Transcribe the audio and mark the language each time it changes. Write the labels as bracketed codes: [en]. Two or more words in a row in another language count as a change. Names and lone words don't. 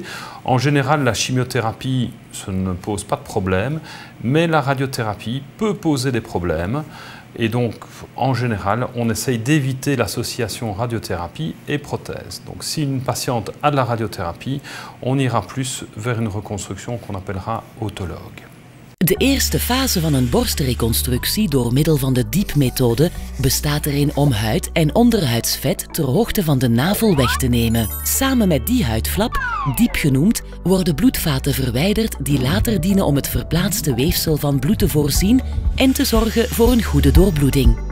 [fr] En général, la chimiothérapie, ça ne pose pas de problème, mais la radiothérapie peut poser des problèmes. Et donc, en général, on essaye d'éviter l'association radiothérapie et prothèse. Donc si une patiente a de la radiothérapie, on ira plus vers une reconstruction qu'on appellera autologue. [nl] De eerste fase van een borstreconstructie door middel van de DIEP-methode bestaat erin om huid en onderhuidsvet ter hoogte van de navel weg te nemen. Samen met die huidflap, diep genoemd, worden bloedvaten verwijderd die later dienen om het verplaatste weefsel van bloed te voorzien en te zorgen voor een goede doorbloeding.